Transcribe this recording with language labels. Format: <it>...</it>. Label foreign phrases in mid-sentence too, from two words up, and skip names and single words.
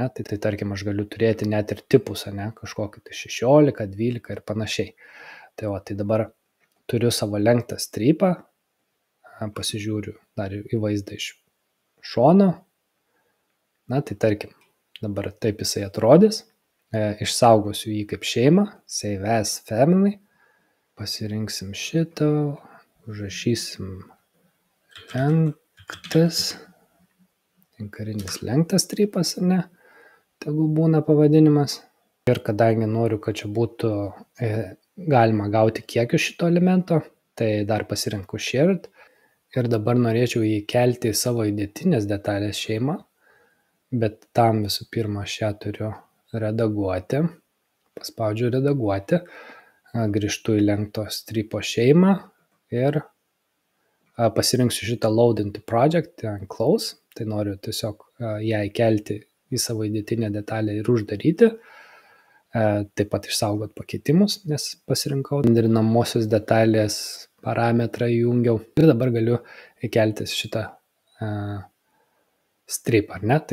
<lt>Tai tarkim, aš galiu turėti net ir tipus, ne? Kažkokį tai 16, 12 ir panašiai. Tai dabar turiu savo lenktą strypą, pasižiūriu dar į vaizdą iš šono. Na, tai tarkim, dabar taip jisai atrodys. Išsaugosiu jį kaip šeimą,</lt> <en>save as family.</en> <lt>Pasirinksim šitą, užrašysim lenktas, karinis lenktas strypas, ne? Tegu būna pavadinimas. Ir kadangi noriu, kad čia būtų galima gauti kiekius šito elemento, tai dar pasirinku shared. Ir dabar norėčiau jį kelti į savo įdėtinės detalės šeimą, bet tam visų pirma aš ją turiu redaguoti. Paspaudžiu redaguoti, grįžtu į lenkto strypo šeimą ir pasirinksiu šitą</lt> <en>load into project and close.</en> <lt>Tai noriu tiesiog ją įkelti į savo įdėtinę detalę ir uždaryti. Taip pat išsaugot pakeitimus, nes pasirinkau bendrinamosios detalės parametrą įjungiau. Ir dabar galiu įkelti šitą strip, ar ne?</lt>